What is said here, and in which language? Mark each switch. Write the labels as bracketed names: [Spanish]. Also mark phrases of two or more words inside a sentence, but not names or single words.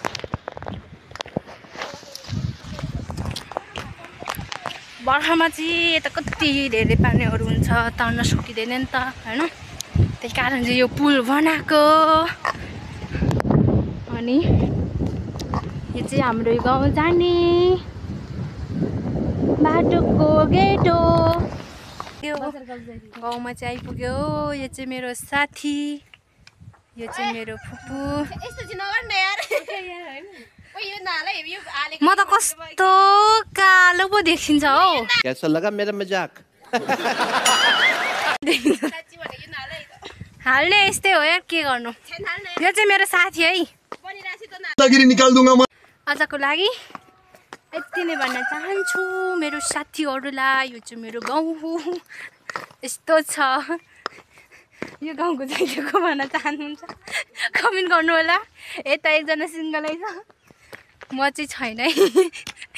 [Nepali] बर्खामा चाहिँ यता कति धेरै पानीहरू हुन्छ तर्न सकिँदैन नि त होइन त्यही कारण चाहिँ यो पुल बनाएको अनि यो चाहिँ हाम्रो गाउँ जाने बाटोको गेट हो आइपुग्यो गाउँमा चाहिँ आइपुग्यो यो चाहिँ मेरो साथी यो चाहिँ मेरो फुपू यस्तो चाहिँ नगर्न यार ओइ यो नाला यो आलेको म त कस्तो कालो पो देखिन्छ हौ [Hindi] कैसा लगा मेरा मजाक [Nepali] साच्ची भने यो नाला हाल्ने यस्तै हो यार के गर्नु छैन हाल्न यो चाहिँ मेरो साथी है बनिरासी त [Hindi] गिरी निकाल दूंगा मैं। [Nepali] आजको लागि यति नै भन्न चाहन्छु मेरो साथीहरूलाई यो चाहिँ मेरो गाउँ हो यस्तो छ यो गाउँको चाहिँ को भन्न चाहनुहुन्छ कमेन्ट गर्नु होला यता एकजना सिङ्गलै छ म चाहिँ छैन है